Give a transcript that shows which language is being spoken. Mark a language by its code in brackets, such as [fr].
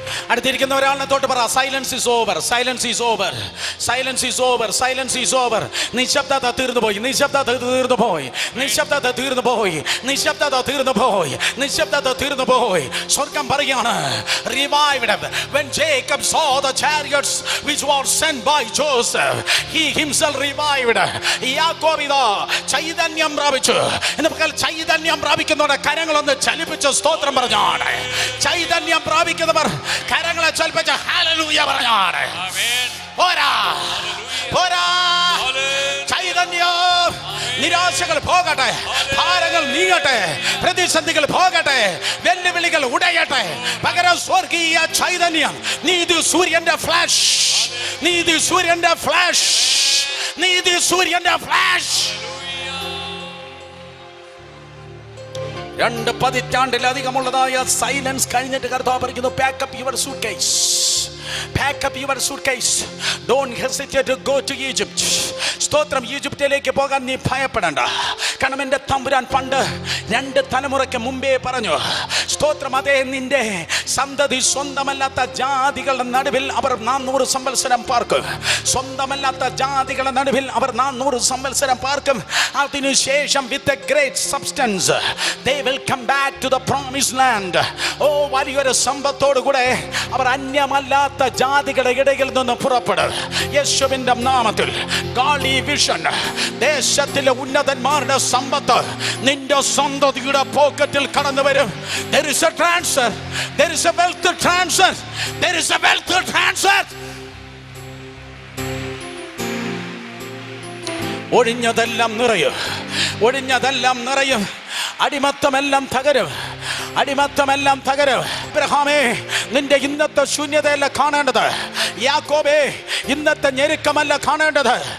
[ml] അടുത്തിരിക്കുന്ന ഒരാളിനെ തൊട്ട് പറ, [en] Silence is over, silence is over, silence is over, silence is over. [ml] നിശബ്ദത തീർന്നു പോയി, നിശബ്ദത തീർന്നു പോയി, നിശബ്ദത തീർന്നു പോയി, നിശബ്ദത തീർന്നു പോയി, നിശബ്ദത തീർന്നു പോയി. സ്വർഗം പറയാണ്, [en] revived when Jacob saw the chariots which were sent by Joseph, he himself revived. [ml] യാക്കോബ് ഇതാ ചൈതന്യം പ്രാപിച്ചു. ഇന്ന് പകൽ ചൈതന്യം പ്രാപിക്കുന്നവരുടെ കരങ്ങളൊന്ന് ചലിപ്പിച്ച് സ്തോത്രം പറഞ്ഞാണ്. ചൈതന്യം പ്രാപിക്കുന്നവർ കരങ്ങളെ ചലിപ്പിച്ച് ഹല്ലേലൂയ പറഞ്ഞാണ്. പോരാ പോരാ. ചൈതന്യം. നിരാശകൾ പോകട്ടെ, ഭാരങ്ങൾ നീങ്ങട്ടെ, പ്രതിസന്ധികൾ പോകട്ടെ, വെല്ലുവിളികൾ ഉടയട്ടെ. പകരം സ്വർഗീയ ചൈതന്യം. നീതി സൂര്യന്റെ ഫ്ലാഷ്, നീതി സൂര്യന്റെ ഫ്ലാഷ്, നീതി സൂര്യന്റെ ഫ്ലാഷ്. 2 പതിറ്റാണ്ടിലധികമുള്ളതായ സൈലൻസ് കഴിഞ്ഞിട്ട് കർത്താവ് പറയുന്നു, [en] pack up your suitcase, pack up your suitcase, don't hesitate to go to Egypt. [ml] സ്തോത്രം. ഈജിപ്തിലേക്ക് പോകാൻ നീ ഭയപ്പെടണ്ട. കാരണം എൻ്റെ തമ്പുരാൻ പണ്ട് 2 തലമുറയ്ക്ക് മുമ്പേ പറഞ്ഞു, സ്തോത്രം, അതേ നിന്റെ സന്തതി സ്വന്തമല്ലാത്ത ജാതികളുടെ നടുവിൽ അവർ 400 സംവത്സരം പാർക്കും. സ്വന്തമല്ലാത്ത ജാതികളുടെ നടുവിൽ അവർ 400 സംവത്സരം പാർക്കും. അതിനുശേഷം [en] With a great substance they will come back to the promised land. [ml] വലിയൊരു സമ്പത്തോടു കൂടെ അവർ അന്യമല്ലാത്ത ജാതികളുടെ ഇടയിൽ നിന്ന് പുറപ്പെടും. യേശുവിന്റെ നാമത്തിൽ [en] Godly vision. [ml] ദേശത്തിലെ ഉന്നതന്മാരുടെ സമ്പത്ത് നിന്റെ സന്തതിയുടെ പോക്കറ്റിൽ കടന്നു വരും. [en] There is a transfer, there is a wealth transfer, there is a wealth transfer. [ml] ഒഴിഞ്ഞതെല്ലാം നിറയും, ഒഴിഞ്ഞതെല്ലാം നിറയും. അടിമത്തമെല്ലാം തകരും, അടിമത്തമെല്ലാം തകരും. അബ്രഹാമേ, നിന്റെ ഇന്നത്തെ ശൂന്യതയല്ല കാണേണ്ടത്. യാക്കോബേ, ഇന്നത്തെ ഞെരുക്കമല്ല കാണേണ്ടത്.